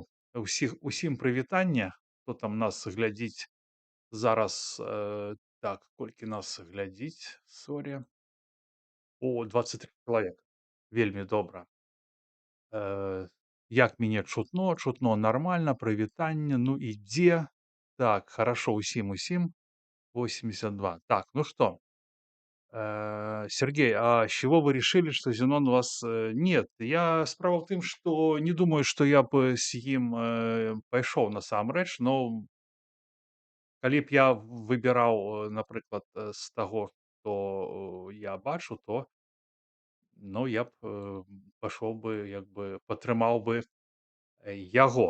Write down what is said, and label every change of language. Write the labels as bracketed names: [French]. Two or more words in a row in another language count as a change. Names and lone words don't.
[Belarusian] Усім прывітанне, хто там нас глядзіць зараз, так, колькі нас глядзіць, сорі. О, 23 чалавек. Вельмі добра. Як мяне чутно? Чутно нармальна, прывітанне, ну ідзе. Так, хорошо, усім. 82. [Russian] Так, ну что, Сергей, а с чего вы решили, что Зенон у вас, нет? [Belarusian] Я справа в тым, [Russian] что не думаю, что я бы [Belarusian] с ім, пайшоў насамрэч, но калі б я выбіраў, напрыклад, з таго, што, я бачу, то, ну, я б, пайшоў бы, як бы падтрымаў бы, яго.